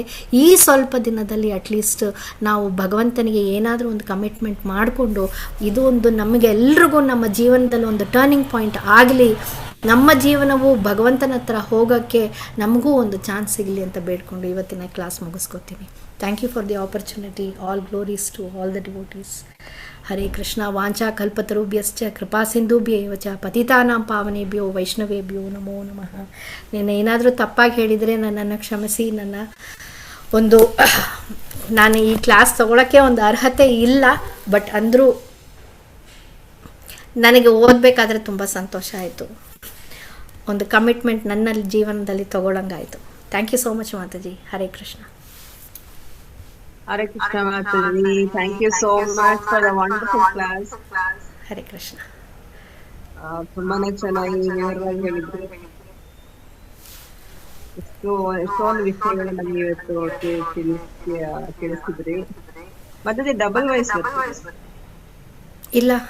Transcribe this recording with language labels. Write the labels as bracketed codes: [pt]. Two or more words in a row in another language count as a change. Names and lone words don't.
[kn] ಈ ಸ್ವಲ್ಪ ದಿನದಲ್ಲಿ ಅಟ್ಲೀಸ್ಟ್ ನಾವು ಭಗವಂತನಿಗೆ ಏನಾದರೂ ಒಂದು ಕಮಿಟ್ಮೆಂಟ್ ಮಾಡಿಕೊಂಡು ಇದು ಒಂದು ನಮಗೆ ಎಲ್ರಿಗೂ ನಮ್ಮ ಜೀವನದಲ್ಲಿ ಒಂದು [en] turning point [kn] ಆಗಲಿ, ನಮ್ಮ ಜೀವನವು ಭಗವಂತನ ಹತ್ರ ಹೋಗೋಕ್ಕೆ ನಮಗೂ ಒಂದು ಚಾನ್ಸ್ ಸಿಗಲಿ ಅಂತ ಬೇಡ್ಕೊಂಡು ಇವತ್ತಿನ ಕ್ಲಾಸ್ ಮುಗಿಸ್ಕೊತೀನಿ. [en] Thank you for the opportunity. All glories to all the devotees. [sa] ಹರೇ ಕೃಷ್ಣ. ವಾಂಛಾ ಕಲ್ಪತರುಭ್ಯಶ್ಚ ಕೃಪಾ ಸಿಂಧುಭ್ಯೇವ ಚ ಪತಿತಾನಾಂ ಪಾವನೇಭ್ಯೋ ವೈಷ್ಣವೇಭ್ಯೋ ನಮೋ ನಮಃ. [kn] ನಾನು ಏನಾದರೂ ತಪ್ಪಾಗಿ ಹೇಳಿದರೆ ನನ್ನನ್ನು ಕ್ಷಮಿಸಿ. ನಾನು ಈ ಕ್ಲಾಸ್ ತಗೊಳ್ಳೋಕ್ಕೆ ಒಂದು ಅರ್ಹತೆ ಇಲ್ಲ, ಬಟ್ ಅಂದರೂ ನನಗೆ ಓದಬೇಕಾದ್ರೆ ತುಂಬ ಸಂತೋಷ ಆಯಿತು. ಒಂದು ಕಮಿಟ್ಮೆಂಟ್ ನನ್ನ ಜೀವನದಲ್ಲಿ ತಗೊಳ್ಳಂಗಾಯಿತು. [en] Thank you so much Mataji. [sa] ಹರೇ ಕೃಷ್ಣ. हरे कृष्ण माताजी. [en] Thank you so much for the wonderful class. [sa] ಹರೇ ಕೃಷ್ಣ. [kn] ತುಂಬಾನೇ ಚೆನ್ನಾಗಿ ವಿವರವಾಗಿ ಹೇಳಿದ್ರು. ಎಷ್ಟೊಂದು ವಿಷಯಗಳು ನಮ್ಗೆ ಇವತ್ತು ತಿಳಿಸಿದ್ರಿ. [en] ಮತ್ತೆ double voice [kn] ಇಲ್ಲ,